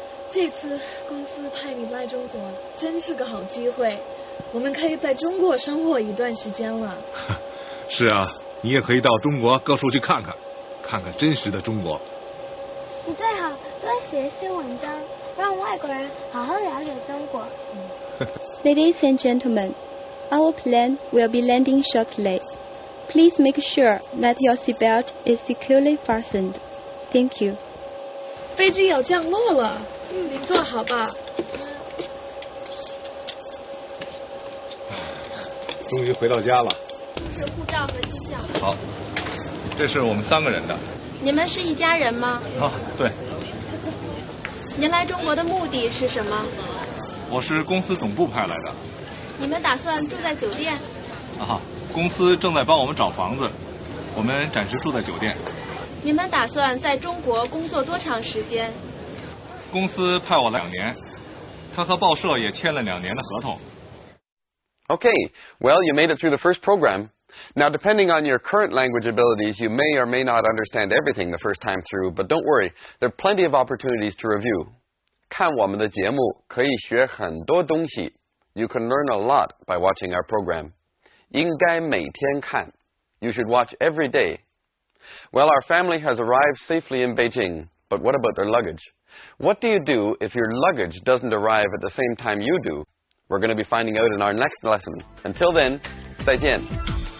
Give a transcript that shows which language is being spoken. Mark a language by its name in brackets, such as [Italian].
[Chinese] 这次公司派你来中国，真是个好机会，我们可以在中国生活一段时间了。是啊，你也可以到中国各处去看看，看看真实的中国。你最好多写一些文章，让外国人好好了解中国。 [English] Ladies and gentlemen, our plane will be landing shortly. Please make sure that your seatbelt is securely fastened. Thank you. [Chinese] 飞机要降落了，您坐好吧。终于回到家了。是护照和机票。好，这是我们3个人的。你们是一家人吗？啊，对。您来中国的目的是什么？我是公司总部派来的。你们打算住在酒店？啊，公司正在帮我们找房子，我们暂时住在酒店。你们打算在中国工作多长时间？公司派我来2年，他和报社也签了2年的合同。 [English] Okay, well, you made it through the first program. Now, depending on your current language abilities, you may or may not understand everything the first time through, but don't worry, there are plenty of opportunities to review. [Chinese] 看我们的节目可以学很多东西. [English] You can learn a lot by watching our program. [Chinese] 应该每天看. [English] You should watch every day. Well, our family has arrived safely in Beijing, but what about their luggage? What do you do if your luggage doesn't arrive at the same time you do? We're going to be finding out in our next lesson. Until then, 再见.